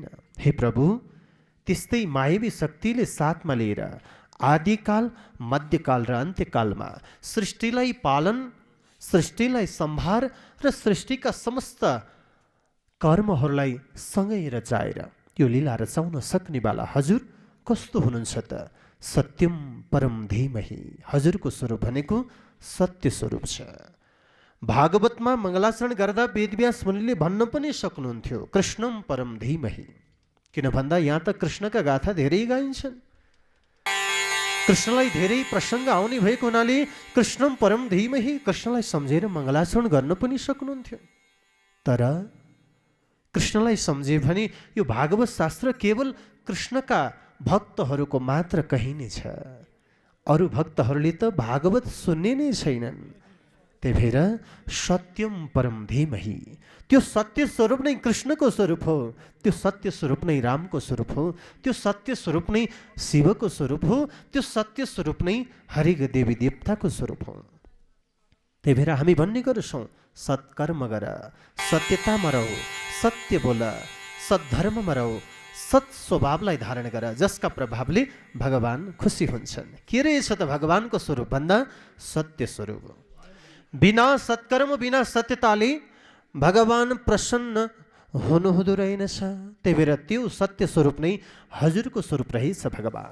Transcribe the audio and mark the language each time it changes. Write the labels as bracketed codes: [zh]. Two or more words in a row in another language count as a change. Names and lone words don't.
[ne] हे प्रभु, त्यस्तै मायावी शक्तिले साथमा लिएर आदिकाल मध्यकाल र अन्त्यकालमा सृष्टिलाई पालन, सृष्टिलाई सम्हार र सृष्टिका समस्त कर्महरूलाई सँगै रचाएर यो लीला रचाउन सक्नेवाला हजुर कस्तो हुनुहुन्छ त? [sa] सत्यम परम धीमहि। [ne] हजुरको स्वरूप भनेको सत्य स्वरूप छ। भागवतमा मङ्गलाचरण गर्दा वेदव्यास मुनिले भन्न पनि सक्नुहुन्थ्यो [sa] कृष्णम परम धीमहि, [ne] किन भन्दा यहाँ त कृष्णका गाथा धेरै गाइन्छन्। कृष्णलाई धेरै प्रसङ्ग आउने भएको हुनाले [sa] कृष्णम परम धीमहि [ne] कृष्णलाई सम्झेर मङ्गलाचरण गर्न पनि सक्नुहुन्थ्यो। तर कृष्णलाई सम्झे भने यो भागवत शास्त्र केवल कृष्णका भक्तहरूको मात्र कहिने छ। अरू भक्तहरूले त भागवत सुन्ने नै छैनन्। त्यही भएर [sa] सत्यम परम धीमहि, [ne] त्यो सत्य स्वरूप नै कृष्णको स्वरूप हो, त्यो सत्य स्वरूप नै रामको स्वरूप हो, त्यो सत्य स्वरूप नै शिवको स्वरूप हो, त्यो सत्य स्वरूप नै हरेक देवी देवताको स्वरूप हो। त्यही भएर हामी भन्ने गर्छौँ सत्कर्म गर, सत्यतामा रह, सत्य बोल, सद्धर्ममा रह, सत् स्वभावलाई धारण गर, जसका प्रभावले भगवान खुसी हुन्छन्। के रहेछ त भगवानको स्वरूप भन्दा सत्य स्वरूप। बिना सत्कर्म बिना सत्यताले भगवान प्रसन्न हुनुहुँदो रहेनछ। त्यही भएर त्यो सत्य स्वरूप नै हजुरको स्वरूप रहेछ भगवान।